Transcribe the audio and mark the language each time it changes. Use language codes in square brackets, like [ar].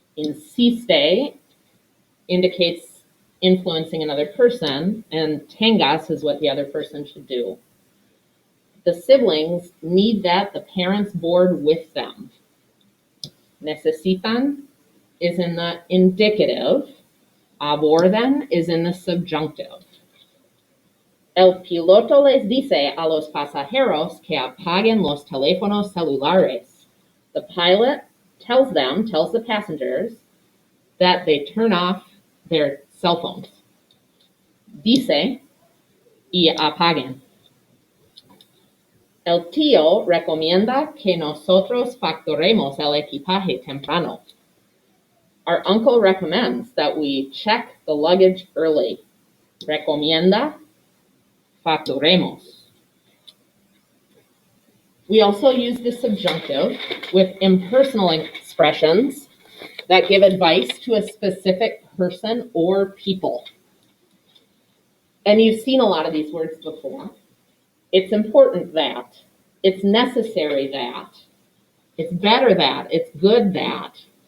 [en] Insiste indicates influencing another person, and tengas is what the other person should do. The siblings need that the parents board with them. Necesitan is in the indicative. Abordan is in the subjunctive. [es] El piloto les dice a los pasajeros que apaguen los teléfonos celulares. [en] The pilot tells the passengers, that they turn off their cell phones. [es] Dice y apaguen. El tío recomienda que nosotros facturemos el equipaje temprano. [en] Our uncle recommends that we check the luggage early. [es] Recomienda, facturemos. [en] We also use the subjunctive with impersonal expressions that give advice to a specific person or people. And you've seen a lot of these words before. It's important that, it's necessary that, it's better that, it's good that.